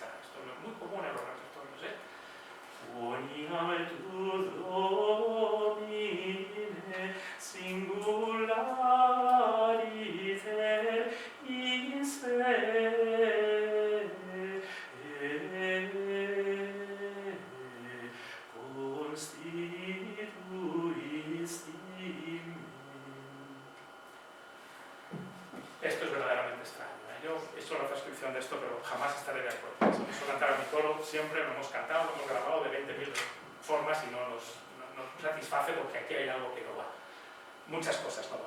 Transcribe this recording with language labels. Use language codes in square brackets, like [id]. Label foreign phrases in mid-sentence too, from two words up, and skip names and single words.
[es] Esto no es muy común en los repertorios, [la] Uniam tu Domine singulariter in se constituisti me. [es] Esto es verdaderamente extraño. Yo he hecho la transcripción de esto, pero jamás estaré de acuerdo. Si empiezo a cantar a mi coro, siempre lo hemos cantado, lo hemos grabado de 20.000 formas y no nos satisface porque aquí hay algo que no va. Muchas cosas no van.